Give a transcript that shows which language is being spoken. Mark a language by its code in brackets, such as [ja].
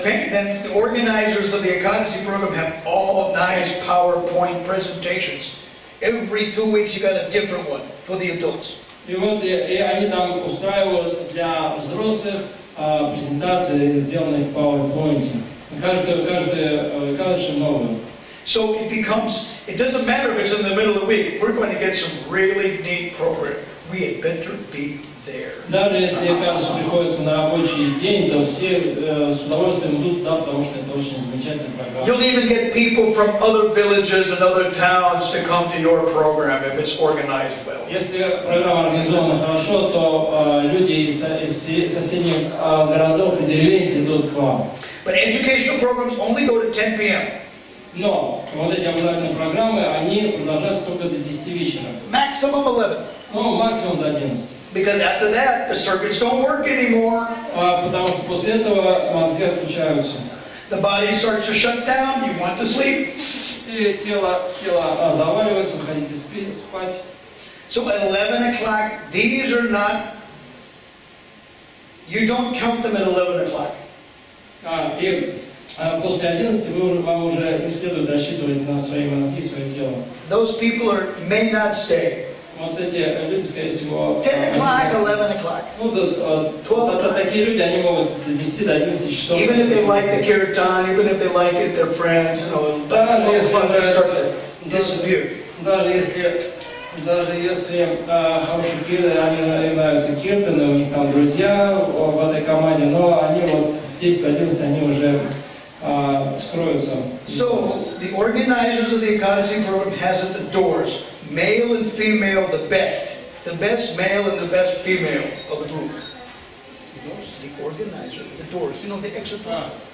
[en] Then the organizers of the Ekadasi program have all nice PowerPoint presentations. Every 2 weeks you got a different one for the adults. [ru] И вот и они там устраивают для взрослых презентации, сделанные в PowerPoint. Каждый новый. [en] So it doesn't matter if it's in the middle of the week. We're going to get some really neat program. We had better be there. [ru] Даже если, кажется, приходится на рабочий день, то все с удовольствием идут туда, потому что это очень замечательная программа. [en] You'll even get people from other villages and other towns to come to your program if it's organized well. [ru] Если программа организована хорошо, то люди из соседних городов и деревень придут к вам. [en] But educational programs only go to 10 p.m. [ru] Но вот эти образовательные программы, они продолжаются только до 10 вечера. [en] Maximum 11. [ru] Ну, максимум до 11. [en] Because after that, the circuits don't work anymore. [ru] Потому что после этого мозги отключаются. [en] The body starts to shut down. You want to sleep. [ru] И тело заваливается, вы хотите спать. [en] So at 11 o'clock, these are not. You don't count them at 11 o'clock. [ru] И после 11 вам уже не следует рассчитывать на свои мозги, свое тело. [en] Those people may not stay. [ru] Вот эти люди, скорее всего, [en] 10 o'clock, 11 o'clock. [ru] Ну, 12 такие люди, они могут до 10 до 11 часов. [en] Even if they like the kirtan, even if they like it, their friends, you know, they start to disappear. [ru] Даже если хорошие киртаны, они нравятся киртаны, у них там друзья в этой команде, но они вот в 10-11 они уже скроются. [en] So the organizers of the Ekadasi program has at the doors male and female, the best male and the best female of the group. The organizer, the doors, you know, the exit door.